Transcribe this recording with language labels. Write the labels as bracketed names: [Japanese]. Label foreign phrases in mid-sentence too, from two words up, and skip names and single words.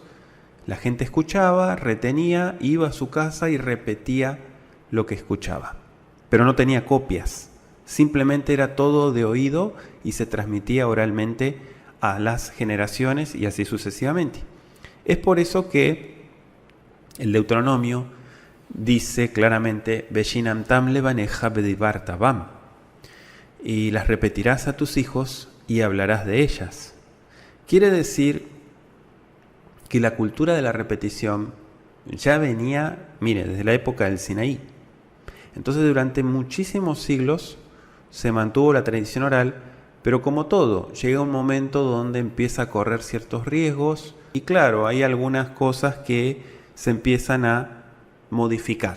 [Spanish] La gente escuchaba, retenía, iba a su casa y repetía lo que escuchaba. Pero no tenía copias, simplemente era todo de oído y se transmitía oralmente a las generaciones y así sucesivamente. Es por eso que el Deuteronomio dice claramente, [Hebrew] ושננתם לבניך ודברת בם, [Spanish] y las repetirás a tus hijos y hablarás de ellas. Quiere decir que la cultura de la repetición ya venía, desde la época del Sinaí. Entonces durante muchísimos siglos se mantuvo la tradición oral, pero como todo, llega un momento donde empieza a correr ciertos riesgos y claro, hay algunas cosas que se empiezan a modificar.